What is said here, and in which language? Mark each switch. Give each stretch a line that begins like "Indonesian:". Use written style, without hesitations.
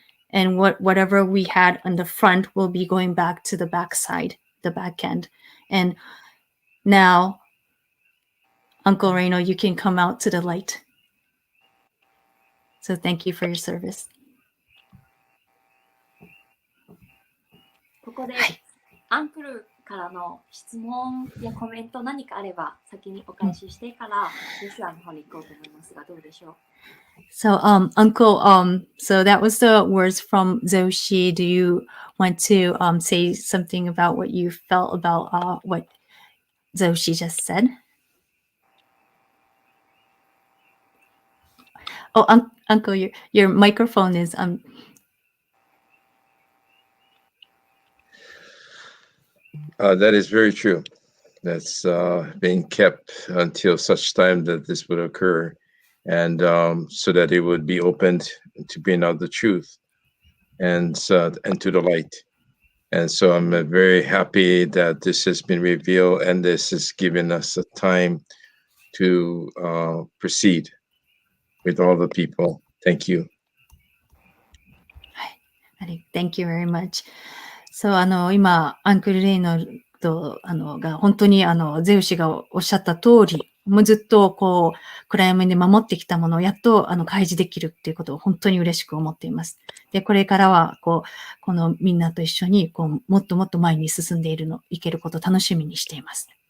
English: And whatever we had on the front will be going back to the back side, the back end. And now, Uncle Reno, you can come out to the light. So thank you for your service.
Japanese: ここで、アンクルからの質問やコメント何かあれば先にお返ししてからジョシュアの方に行こうと思いますがどうでしょう
English: So, Uncle, so that was the words from Zoshi. Do you want to say something about what you felt about what Zoshi just said? Oh, Uncle, your microphone is That is very true. That's being kept until such time that this would occur, and so that it would be opened to bring out the truth and to the light. And so I'm very happy that this has been revealed, and this has given us a time to proceed with all the people. Thank you. Thank you very much.
Japanese: So, 今、アンクルレイノルドが本当にゼウシがおっしゃった通り、もうずっとこう暗闇で守ってきたものをやっと開示できるっていうことを本当に嬉しく思っています。で、これからはこのみんなと一緒にもっともっと前に進んでいけることを楽しみにしています。